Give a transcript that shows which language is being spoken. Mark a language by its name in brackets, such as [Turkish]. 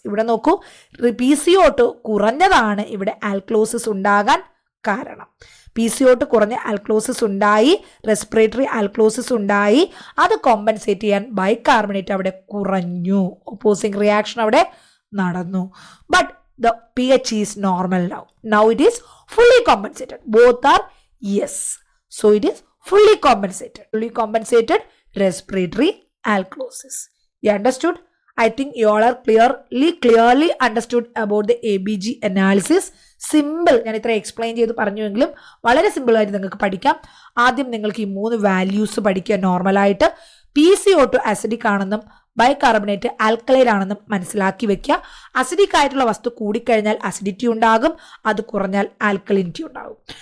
[Malayalam] ഇവിടെ നോക്കൂ, PCO2 കുറഞ്ഞതാണ് ഇവിടെ ആൽക്കലോസിസ് ഉണ്ടാകാൻ കാരണം. PCO2 കുറഞ്ഞ ആൽക്കലോസിസ് ഉണ്ടായി, റെസ്പിറേറ്ററി ആൽക്കലോസിസ് ഉണ്ടായി, അത് കോമ്പൻസേറ്റ് ചെയ്യാൻ ബൈകാർബണേറ്റ് അവിടെ കുറഞ്ഞു, ഒപ്പോസിങ് റിയാക്ഷൻ അവിടെ നടന്നു. [English] But the pH is normal now. Now it is fully compensated. Both are yes. So it is fully compensated. Fully compensated respiratory alkalosis. You understood? I think you all are clearly understood about the ABG analysis. [Malayalam] Simple, ഞാൻ ഇത്ര explain ചെയ്ത് പറഞ്ഞുവെങ്കിലും വളരെ സിമ്പിളായിട്ട് നിങ്ങൾക്ക് പഠിക്കാം. ആദ്യം നിങ്ങൾക്ക് ഈ 3 വാല്യൂസ് പഠിക്കുക. നോർമലായിട്ട് PCO2 അസിഡിക് ആണെന്നും ബൈകാർബണേറ്റ് ആൽക്കലൈൻ ആണെന്നും മനസ്സിലാക്കി വെക്കുക. അസിഡിക് ആയിട്ടുള്ള വസ്തു കൂടിക്കഴിഞ്ഞാൽ അസിഡിറ്റി ഉണ്ടാകും, അത് കുറഞ്ഞാൽ ആൽക്കലിനിറ്റി ഉണ്ടാകും.